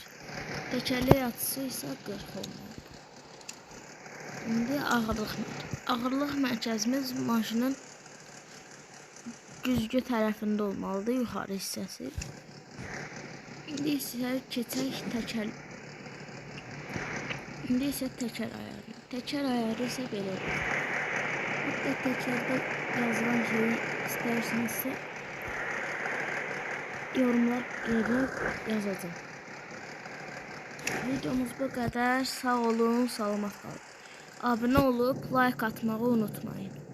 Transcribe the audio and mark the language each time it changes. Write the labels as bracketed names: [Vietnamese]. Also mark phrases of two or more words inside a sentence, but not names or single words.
[Azerbaijani] Təkərli yatısı isə 40 olmalıdır. İndi ağırlıq mərkəzimiz maşının güzgü tərəfində olmalıdır, yuxarı hissəsi. İndi isə keçək təkər. İndi isə təkər ayarı. Təkər ayarı isə belə olur. [Turkish] Hatta [Azerbaijani] təkərdə yazılan şeyi istəyirsinizsə [Turkish] yorumlar yazacağım. Videomuz bu kadar. [Azerbaijani] Sağ olun, salamat qalın. [Turkish] Abone olup like atmayı unutmayın.